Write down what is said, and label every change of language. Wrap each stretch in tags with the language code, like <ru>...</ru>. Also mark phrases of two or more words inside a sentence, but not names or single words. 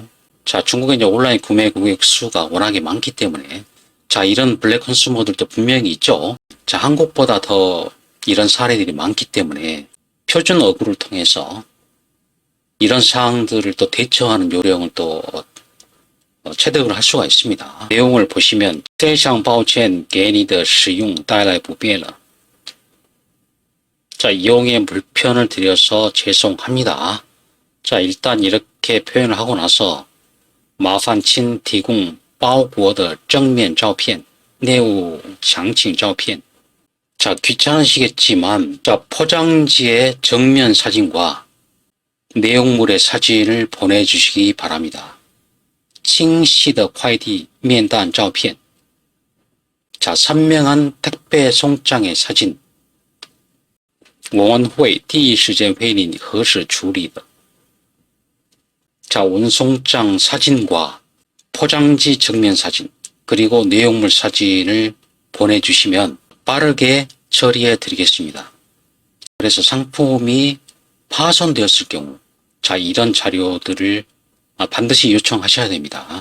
<ko>자, 중국의 이제 온라인 구매 고객 수가 워낙에 많기 때문에 자, 이런 블랙 컨슈머들도 분명히 있죠. 자, 한국보다 더 이런 사례들이 많기 때문에 표준 어구를 통해서 이런 사항들을 또 대처하는 요령을 또 체득을 할 수가 있습니다. 내용을 보시면</ko> <zh>非常抱歉给你的使用带来不便了.</zh> <ko>자, 이용에 불편을 드려서 죄송합니다. 자, 일단 이렇게 표현을 하고 나서</ko> <zh>麻烦请提供包裹的正面照片,</zh> <ko>내용</ko> <zh>详情照片.</zh> <ko>자, 귀찮으시겠지만 자, 포장지의 정면 사진과 내용물의 사진을 보내주시기 바랍니다.</ko> <zh>清晰的快递面单照片.</zh> <ko>자, 선명한 택배 송장의 사진.</ko> <zh>我们会第一时间为你核实处理的.</zh> <ko>자, 운송장 사진과 포장지 정면 사진 그리고 내용물 사진을 보내주시면 빠르게 처리해 드리겠습니다. 그래서 상품이 파손되었을 경우 자, 이런 자료들을 반드시 요청하셔야 됩니다.</ko>